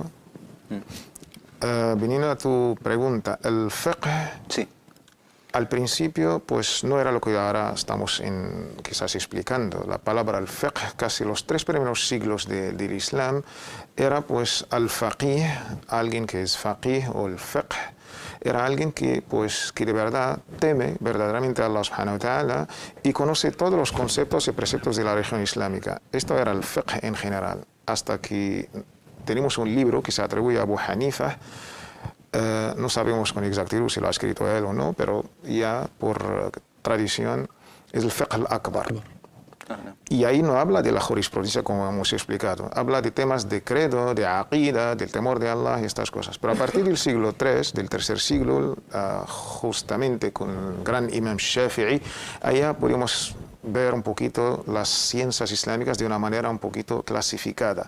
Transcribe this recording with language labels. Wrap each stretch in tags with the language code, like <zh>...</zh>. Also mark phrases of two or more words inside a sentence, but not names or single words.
<es>Viniendo a tu pregunta, el fiqh Al principio, pues no era lo que ahora estamos quizás explicando. La palabra al-fiqh, casi los 3 primeros siglos del Islam, era pues al-faqih, alguien que es faqih, o el fiqh, era alguien que, pues, que de verdad teme verdaderamente a Allah</es> <ar>سبحانه وتعالى</ar> <es>y conoce todos los conceptos y preceptos de la religión islámica. Esto era el fiqh en general, hasta que tenemos un libro que se atribuye a Abu Hanifa. No sabemos con exactitud si lo ha escrito él o no, pero ya por tradición es el</es> <ar>الفقه الأكبر.</ar> <es>Y ahí no habla de la jurisprudencia como hemos explicado, habla de temas de credo, de aqida, del temor de Allah y estas cosas. Pero a partir del siglo III, del tercer siglo, justamente con el gran imam Shafi'i, allá podemos ver un poquito las ciencias islámicas de una manera un poquito clasificada.</es>